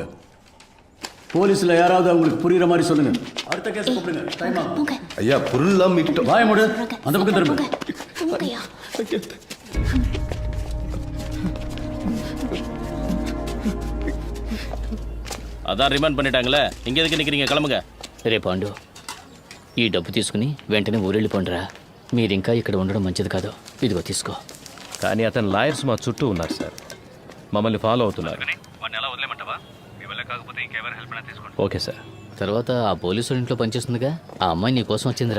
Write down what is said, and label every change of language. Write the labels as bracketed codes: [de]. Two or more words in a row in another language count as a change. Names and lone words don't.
[ta] போலீஸ்ல யாராவது அவங்களுக்கு புரியுற மாதிரி சொல்லுங்க. அடுத்த கேஸ் கூப்பிடுங்க. டைம் ஆகும். ஐயா பொருள்லாம் மீட்டோம். வாய மூடு. அந்த பக்கம் திரும்ப. [te] నమ్మకయ్యా. [ta] அதான் ரிமாண்ட் பண்ணிட்டாங்களே இங்க எதுக்கு நிக்கிறீங்க கிளம்புங்க. [te] రే పాండు, ఈ డబ్బు తీసుకుని వెంటనే ఊరెళ్ళిపోండిరా. మీరింకా ఇక్కడ ఉండడం మంచిది కాదు. ఇదిగో తీసుకో. కానీ అతని లాయర్స్ మా చుట్టూ ఉన్నారు సార్, మమ్మల్ని ఫాలో అవుతున్నారు. [en] OK sir. [te] తర్వాత ఆ పోలీసు ఇంట్లో పనిచేస్తుందిగా, ఆ అమ్మాయి నీ కోసం వచ్చిందిరా.